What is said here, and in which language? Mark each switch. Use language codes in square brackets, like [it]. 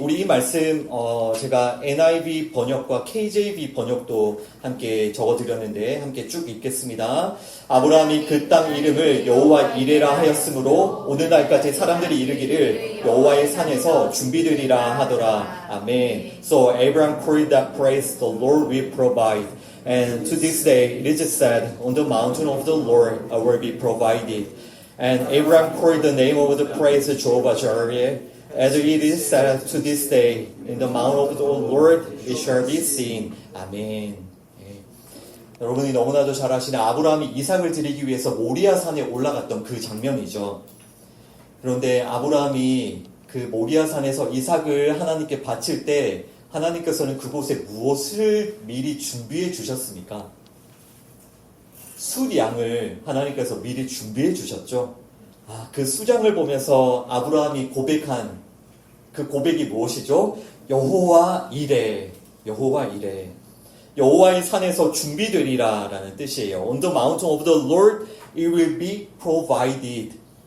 [ko] 우리 이 말씀 제가 NIV 번역과 KJV 번역도 함께 적어드렸는데 함께 쭉 읽겠습니다. 아브라함이 그 땅 이름을 여호와 이레라 하였으므로 오늘날까지 사람들이 이르기를 여호와의 산에서 준비되리라 하더라. 아멘. [en] So Abraham called that place the Lord will provide. And to this day, it is said, on the mountain of the Lord will be provided. And Abraham called the name of the place Jehovah Jireh, as it is said to this day, in the mount of the Lord it shall be seen. [ko] 아멘. 예. 여러분이 너무나도 잘 아시는 아브라함이 이삭을 드리기 위해서 모리아 산에 올라갔던 그 장면이죠. 그런데 아브라함이 그 모리아 산에서 이삭을 하나님께 바칠 때 하나님께서는 그곳에 무엇을 미리 준비해 주셨습니까? 수량을 하나님께서 미리 준비해 주셨죠. 그 수량을 보면서 아브라함이 고백한 그 고백이 무엇이죠? 여호와 이레, 여호와 이레. 여호와의 산에서 준비되리라 라는 뜻이에요. [en] On the mountain of the Lord it will be provided.